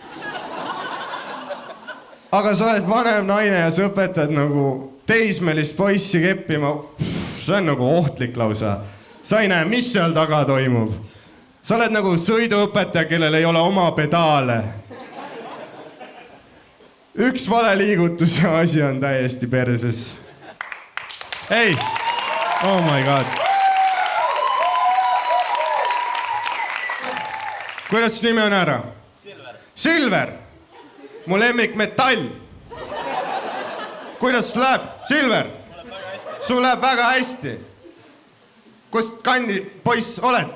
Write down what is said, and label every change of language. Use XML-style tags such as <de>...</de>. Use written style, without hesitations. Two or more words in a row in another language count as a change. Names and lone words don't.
<et>Aga sa oled vanem naine ja sa õpetad nagu teismelist poissi keppima, see on nagu ohtlik lausa. Sa ei näe, mis seal taga toimub. Sa oled nagu sõiduõpetaja, kellel ei ole oma pedaale. Üks vale liigutus ja asi on täiesti perses. Ei,</et> <en>oh my god.</en> <et>Kuidas nimi on ära? Silver. Silver, mu lemmik metall. Kuidas läheb? Silver? Sul läheb väga hästi. Kust kandi poiss oled?</et>